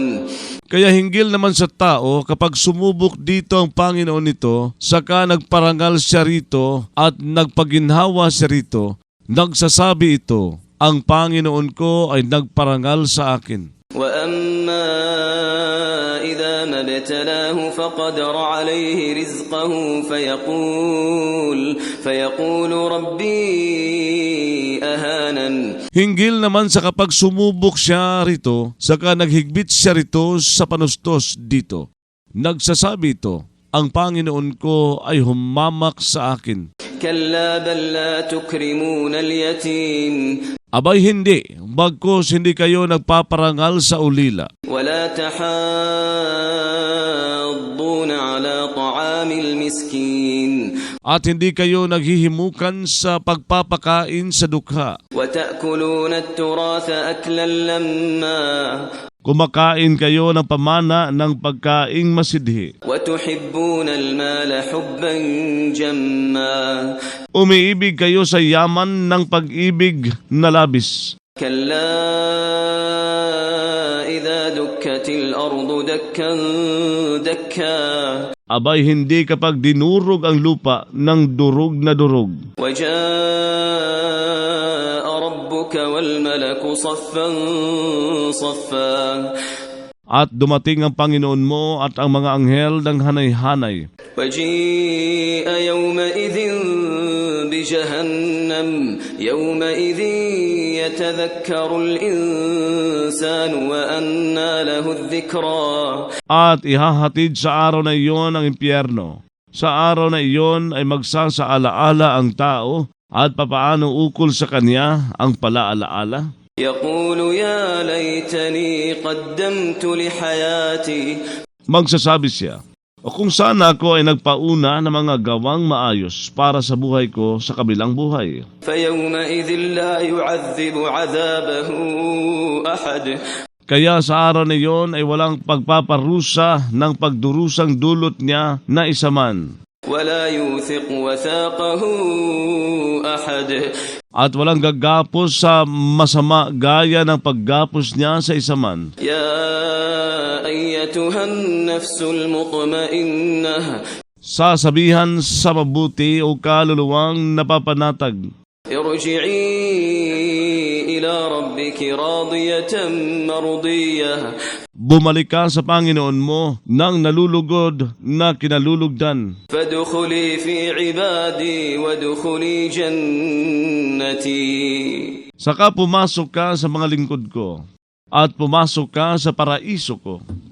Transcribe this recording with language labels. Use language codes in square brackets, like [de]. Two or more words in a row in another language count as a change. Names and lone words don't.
[tl] Kaya hinggil naman sa tao kapag sumubok dito ang Panginoon nito, saka nagparangal siya rito at nagpaginhawa siya rito, nagsasabi ito, ang Panginoon ko ay nagparangal sa akin. [ar] وأما إذا ما ابتلاه فقدر عليه رزقه فيقول ربي أهانن [tl] Hinggil naman sa kapag sumubok siya rito, saka naghigpit siya rito sa panustos dito. Nagsasabi ito, ang Panginoon ko ay humamak sa akin. [ar] كلا بل لا تكرمون اليتيم [tl] Abay hindi, bagkus hindi kayo nagpaparangal sa ulila. [ar] ولا تحاضون على طعام المسكين [tl] At hindi kayo naghihimukan sa pagpapakain sa dukha. [ar] وتأكلون التراث أكلا لما [tl] Kumakain kayo ng pamana ng pagkaing masidhi. [ar] وتحبون المال حبا جما [tl] Umiibig kayo sa yaman ng pag-ibig na labis. [ar] كلا إذا دكت الأرض دكا دكا [tl] Abay hindi kapag dinurog ang lupa ng durog na durog. [ar] وجاء ربك والملك صفا صفا [tl] At dumating ang Panginoon mo at ang mga anghel ng hanay-hanay. [ar] وجيء يومئذ بجهنم يومئذ يتذكر الإنسان وأنى له الذكرى [tl] At ihahatid sa araw na iyon ang impyerno. Sa araw na iyon ay magsasaalaala ang tao at papaano ukol sa kanya ang palaalaala. [ar] يقول يا ليتني قدمت لحياتي. [tl] Magsasabi siya, o kung sana ako ay nagpauna ng mga gawang maayos para sa buhay ko sa kabilang buhay. [ar] فيومئذ لا يعذب عذابه أحد. [tl] Kaya sa araw na iyon ay walang pagpaparusa ng pagdurusang dulot niya na isa man. [ar] ولا يوثق وثاقه أحد. [tl] At walang gagapos sa masama gaya ng paggapos niya sa isa man. [ar] يا أيتها النفس المطمئنة. [tl] Sasabihan sa mabuti o kaluluwang napapanatag. [ar] ارجعي إلى ربك راضية مرضية. [tl] Bumalik ka sa Panginoon mo nang nalulugod na kinalulugdan. [ar] فادخلي في عبادي وادخلي جنتي. [tl] Saka pumasok ka sa mga lingkod ko at pumasok ka sa paraiso ko.